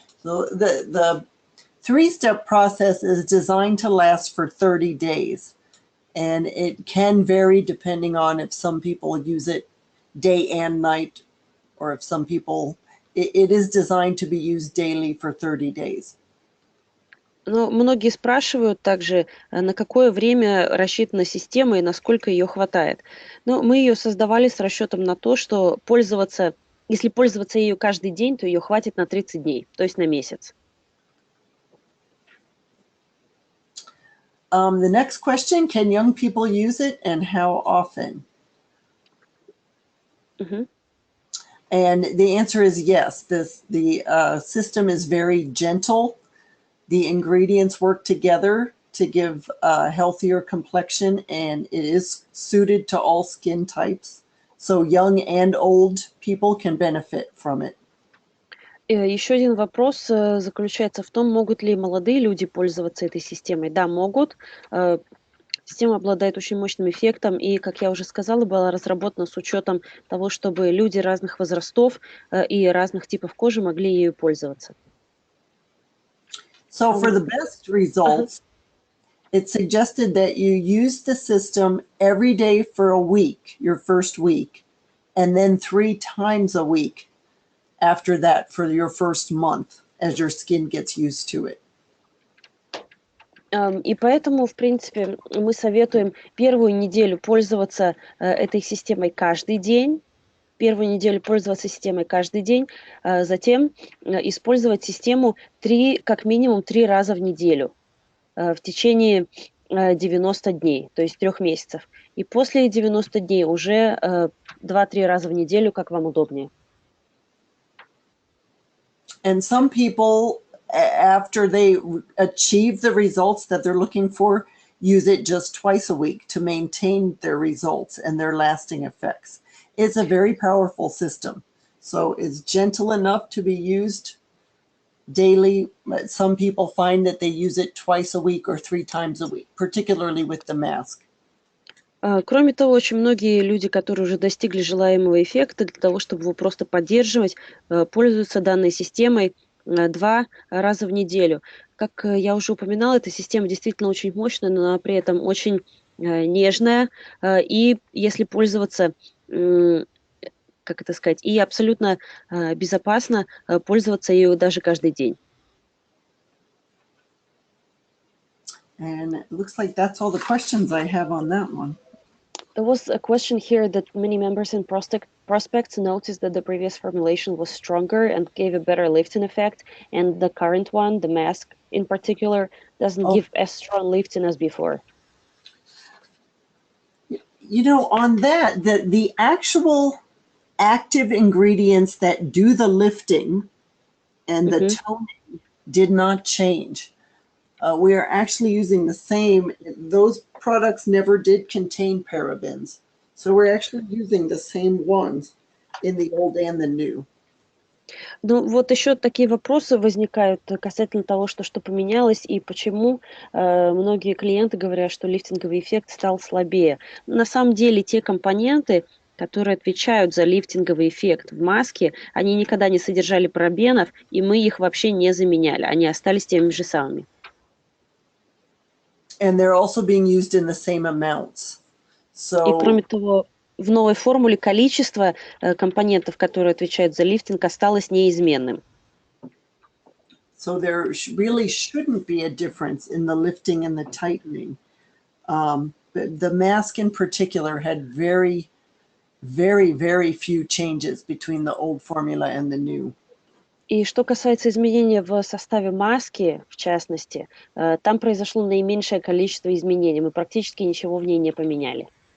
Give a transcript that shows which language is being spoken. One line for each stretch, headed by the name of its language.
English: So the three-step process is designed to last for 30 days. And it can vary depending on if some people use it day and night, or if some people, it is designed to be used daily for 30 days.
Russian: Но многие спрашивают также, на какое время рассчитана система и насколько ее хватает. Но мы ее создавали с расчетом на то, что если пользоваться ею каждый день, то ее хватит на 30 дней, то есть на месяц.
English: The next question, can young people use it and how often? And the answer is yes. The system is very gentle. The ingredients work together to give a healthier complexion, and it is suited to all skin types. So young and old people can benefit from it.
Russian: Еще один вопрос заключается в том, могут ли молодые люди пользоваться этой системой. Да, могут. Система обладает очень мощным эффектом и, как я уже сказала, была разработана с учетом того, чтобы люди разных возрастов и разных типов кожи могли ею пользоваться.
English: So for the best results, it's suggested that you use the system every day for a week, your first week, and then 3 times a week after that for your first month as your skin gets used to it.
Russian: И поэтому, в принципе, мы советуем первую неделю пользоваться этой системой каждый день, затем использовать систему как минимум 3 раза в неделю в течение 90 дней, то есть 3 месяцев. И после 90 дней уже 2-3 раза в неделю, как вам удобнее.
English: And some people, after they achieve the results that they're looking for, use it just twice a week to maintain their results and their lasting effects. It's a very powerful system. So it's gentle enough to be used daily. Some people find that they use it twice a week or 3 times a week, particularly with the mask.
Russian: Кроме того, очень многие люди, которые уже достигли желаемого эффекта, для того, чтобы его просто поддерживать, пользуются данной системой 2 раза в неделю. Как я уже упоминала, эта система действительно очень мощная, но она при этом очень нежная. И если пользоваться, как это сказать, и абсолютно безопасно пользоваться ею даже каждый день.
English: And it looks like that's all the questions I have on that one. There was a question here that many members and prospects noticed that the previous formulation was stronger and gave a better lifting effect, and the current one, the mask in particular, doesn't give as strong lifting as before. You know, on that, the actual active ingredients that do the lifting and the toning did not change. We are actually using the same. Those products never did contain parabens. So we're actually using the same ones in the old and the new.
Russian: Ну, вот еще такие вопросы возникают касательно того, что поменялось и почему многие клиенты говорят, что лифтинговый эффект стал слабее. На самом деле те компоненты, которые отвечают за лифтинговый эффект в маске, они никогда не содержали парабенов, и мы их вообще не заменяли. Они остались теми же самыми.
English: And they're also being used in the same amounts.
Russian: И кроме того, в новой формуле количество компонентов, которые отвечают за лифтинг, осталось неизменным.
English: So there really shouldn't be a difference in the lifting and the tightening. The mask in particular had very, very, very few changes between the old formula and the new.
Russian: И что касается изменения в составе маски, в частности, там произошло наименьшее количество изменений. Мы практически ничего в ней не поменяли.